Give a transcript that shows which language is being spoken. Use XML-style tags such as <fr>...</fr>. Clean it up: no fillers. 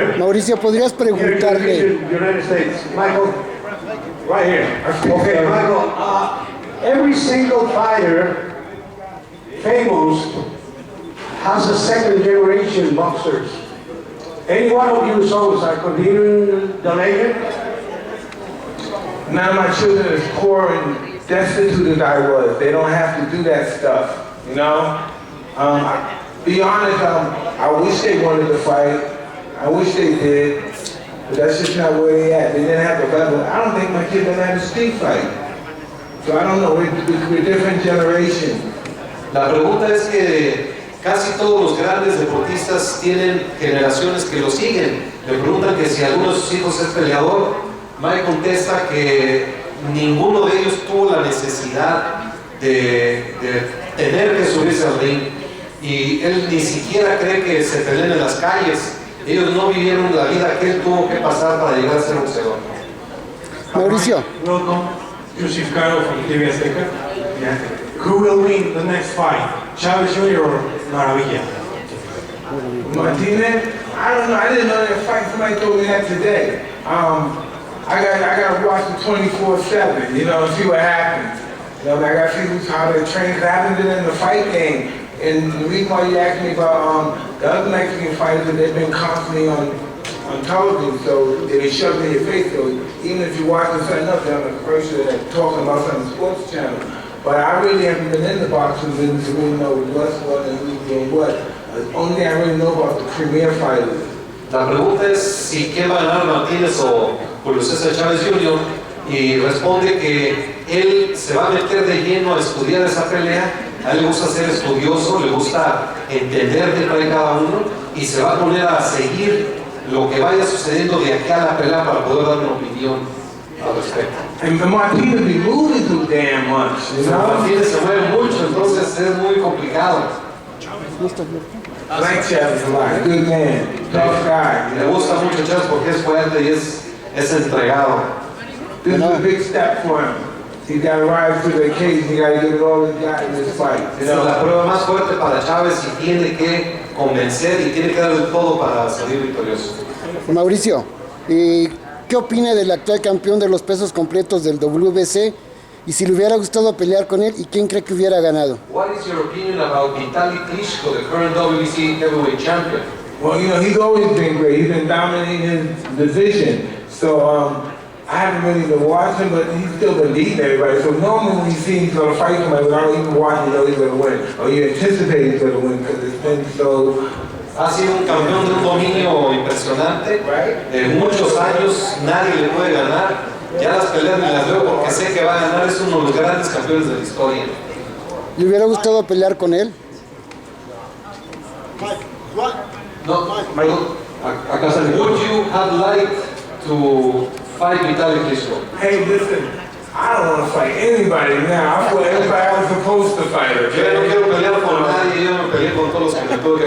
<es>Mauricio, ¿podrías preguntarle?</es> <en>United States. Michael, right here. Okay, Michael, every single fighter, famous, has a second generation boxers. Any one of you sons are continuing the legend? None of my children is poor and destitute as I was. They don't have to do that stuff, you know? Be honest, I wish they wanted to fight. I wish they did. But that's just not where they at. They didn't have the level. I don't think my kids done had a street fight. So I don't know, we're different generations.</en> <es>La pregunta es que casi todos los grandes deportistas tienen generaciones que los siguen. Le preguntan que si alguno de sus hijos es peleador. Mike contesta que ninguno de ellos tuvo la necesidad de tener que subirse al ring y él ni siquiera cree que se peleen en las calles. Ellos no vivieron la vida que él tuvo que pasar para llegar a ser boxeador. Mauricio.</es> <en>Welcome, Yusuf Caro from TV Azteca. Yeah. Who will win the next fight, Chávez Jr. or Maravilla? Martinez? I don't know. I didn't know that fight. Somebody told me that today. I got to watch it 24/7, you know, and see what happens. You know, I got to see how they train. I haven't been in the fight game. And the reason why you asked me about the other Mexican fighters, that they've been constantly on television, so they shove it in your face. So even if you're watching something else, they're on the commercial and talking about something on the sports channel. But I really haven't been in the boxing business to really know what's what and who's doing what. The only thing I really know about the premier fighters.</en> <es>La pregunta es si quién va a ganar, Martinez o Julio César Chávez Jr. y responde que él se va a meter de lleno a estudiar esa pelea. A él le gusta ser estudioso, le gusta entender qué trae cada uno y se va a poner a seguir lo que vaya sucediendo de aquí a la pelea para poder dar una opinión al respecto.</es> <en>And Martinez be moving too damn much, you know?</en> <es>Martinez se mueve mucho, entonces es muy complicado.</es> <en>Like Chávez a lot, good man, tough guy.</en> <es>Le gusta mucho Chávez porque es fuerte y es entregado.</es> <en>This is a big step for him. He's got to rise to the occasion. He got to give it all he's got in this fight.</en> <es>Esa es la prueba más fuerte para Chávez y tiene que convencer y tiene que dar el todo para salir victorioso. Mauricio, ¿qué opina del actual campeón de los pesos completos del WBC? Y si le hubiera gustado pelear con él, ¿y quién cree que hubiera ganado?</es> <en>What is your opinion about Vitaly Klitschko, the current WBC heavyweight champion? Well, you know, he's always been great. He's been dominating his division. So I haven't really been watching, but he's still been beating everybody. So normally when you see he's going to fight somebody without even watching, you know he's going to win. Or you anticipate he's going to win because it's been so...</en> <es>Ha sido un campeón de un dominio impresionante. De muchos años nadie le puede ganar. Ya las peleas me las veo porque sé que va a ganar. Es uno de los grandes campeones de la historia. ¿Le hubiera gustado pelear con él? No, acá sale.</es> <en>Would you have liked to fight Vitaly Klitschko? Hey, listen, I don't want to fight anybody now. I fought everybody I was supposed to fight, okay?</en> <es>Yo no quiero pelear con nadie, yo me peleé con todos los que me tuve que</es>